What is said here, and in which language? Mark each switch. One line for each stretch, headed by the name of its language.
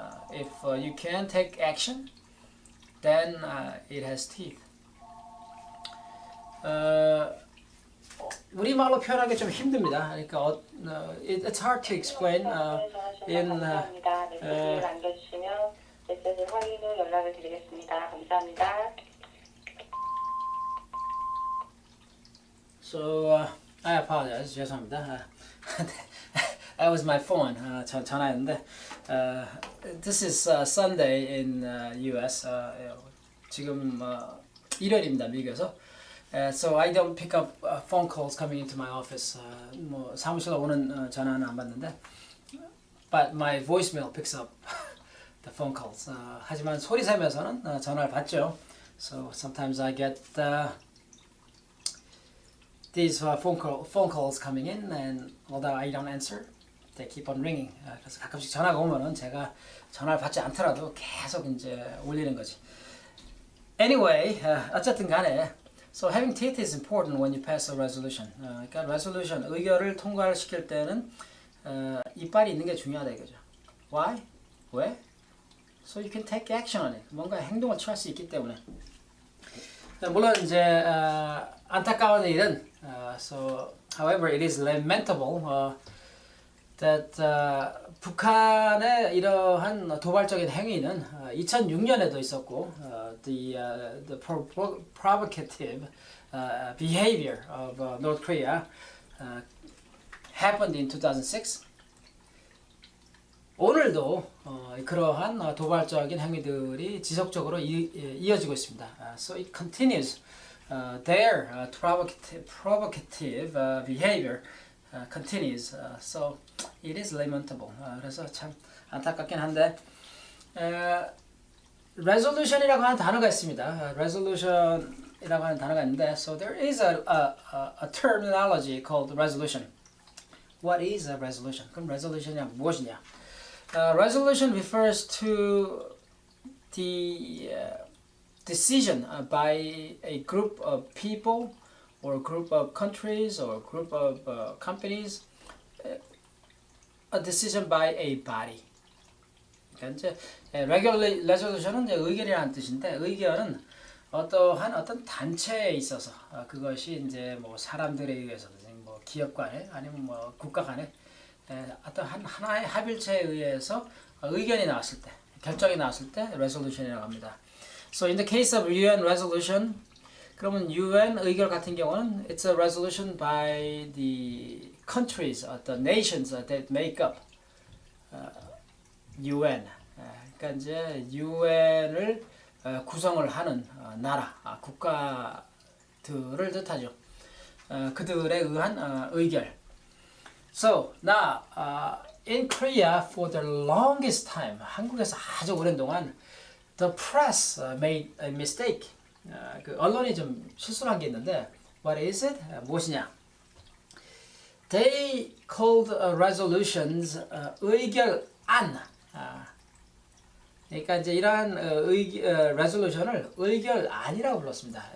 English: If you can take action, then it has teeth.
Korean: 우리말로 표현하기 좀 힘듭니다. 그러니까
English: it's hard to explain in
Korean: 메시지를 남겨주시면 메시지 확인 후 연락을 드리겠습니다. 감사합니다.
English: So I apologize.
Korean: 죄송합니다.
English: That was my phone.
Korean: 전화였는데
English: this is Sunday in US.
Korean: 지금 일요일입니다. 미국에서.
English: So I don't pick up phone calls coming into my office.
Korean: 뭐 사무실에 오는 전화는 안 받는데,
English: but my voicemail picks up the phone calls.
Korean: 하지만 소리 세면서는 전화를 받죠.
English: So sometimes I get these phone calls coming in, and although I don't answer, they keep on ringing.
Korean: 그래서 가끔씩 전화가 오면은 제가 전화를 받지 않더라도 계속 이제 울리는 거지.
English: Anyway,
Korean: 어쨌든 간에,
English: so having teeth is important when you pass a resolution.
Korean: 그러니까 resolution 의결을 통과시킬 때는 이빨이 있는 게 중요하다 이거죠.
English: Why?
Korean: 왜?
English: So you can take action on it.
Korean: 뭔가 행동을 취할 수 있기 때문에. 물론 이제 안타까운 일은
English: so however it is lamentable that
Korean: 북한의 이러한 도발적인 행위는 2006년에도 있었고
English: the provocative behavior of North Korea happened in 2006.
Korean: 오늘도 그러한 도발적인 행위들이 지속적으로 이어지고 있습니다.
English: So it continues. Their provocative behavior continues. So it is lamentable.
Korean: 그래서 참 안타깝긴 한데 resolution이라고 하는 단어가 있습니다. resolution이라고 하는 단어가 있는데,
English: so there is a terminology called resolution. What is a resolution?
Korean: 그럼 resolution이 무엇이냐?
English: Resolution refers to the decision by a group of people or a group of countries or a group of companies, a decision by a body.
Korean: 그러니까 이제 regular resolution은 이제 의견이라는 뜻인데 의견은 어떤 단체에 있어서 그것이 이제 뭐 사람들에 의해서든지 뭐 기업 간에 아니면 뭐 국가 간에 어떤 하나의 합일체에 의해서 의견이 나왔을 때 결정이 나왔을 때 resolution이라고 합니다.
English: So in the case of UN resolution,
Korean: 그러면 UN 의결 같은 경우는
English: it's a resolution by the countries, the nations that make up UN.
Korean: 그러니까 이제 UN을 구성을 하는 나라, 국가들을 뜻하죠. 그들에 의한 의결.
English: So now in Korea for the longest time,
Korean: 한국에서 아주 오랜 동안
English: the press made a mistake.
Korean: 그 언론이 좀 실수를 한 게 있는데
English: what is it?
Korean: 무엇이냐?
English: They called resolutions 의결안.
Korean: 그러니까 이제 이러한 resolution을 의결안이라고 불렀습니다.